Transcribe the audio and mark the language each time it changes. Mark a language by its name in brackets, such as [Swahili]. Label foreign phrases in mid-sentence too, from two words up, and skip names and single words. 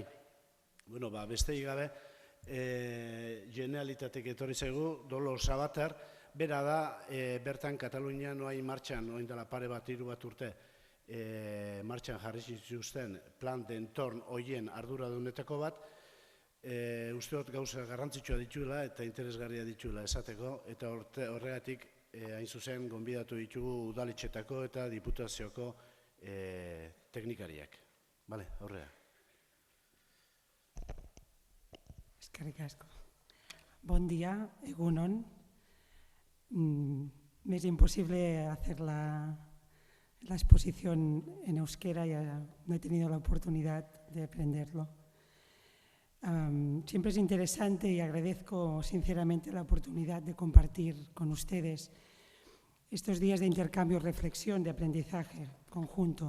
[Basque] Bueno, besteik gabe, Generalitatek etorri zaigu, Dolos Sabater, bera da, bertan Katalunian oain martxan, oain dela pare bat, 3 urte, martxan jarri zituzten [Catalan] plan de entorn [Basque] hoien arduradunetako bat, uste dut gauza garrantzitsua dituela eta interesgarria dituela esateko, eta horregatik, hain zuzen, gonbidatu ditugu udaletxetako eta diputazioko teknikariak. Bale, horrea. Eskerrik asko. [Catalan] Bon día, egunon. [Spanish] Me es imposible hacer la exposición en euskera, ya no he tenido la oportunidad de aprenderlo. Siempre es interesante y agradezco sinceramente la oportunidad de compartir con ustedes estos días de intercambio, reflexión, de aprendizaje conjunto.